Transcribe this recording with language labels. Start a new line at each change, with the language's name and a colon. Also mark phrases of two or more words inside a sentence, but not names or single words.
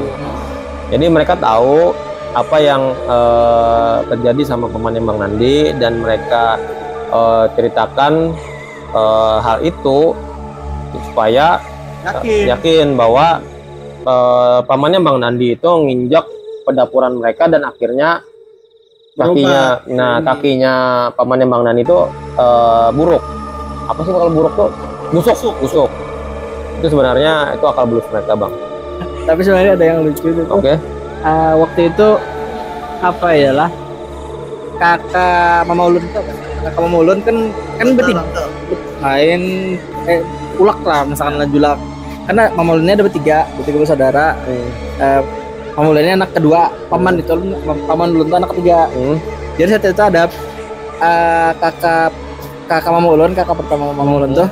Indonesian: Jadi mereka tahu apa yang terjadi sama pamannya Bang Nandi dan mereka ceritakan hal itu supaya yakin bahwa pamannya Bang Nandi itu nginjak pedapuran mereka dan akhirnya kakinya pamannya Bang Nandi itu buruk. Apa sih kalau buruk tuh? Busuk. Itu sebenarnya itu akal bulus mereka, Bang. Tapi sebenarnya ada yang lucu itu. Oke. Waktu itu apa ya lah, kakak Mama Ulun itu apa? Kakak Mama Ulun kan bertiga main ulak lah, misalkan julak. Karena Mama Ulunnya ada bertiga bersaudara. Mama Ulunnya anak kedua, paman Ulun itu anak ketiga. Jadi saat itu ada kakak Mama Ulun, kakak pertama Mama Ulun tuh.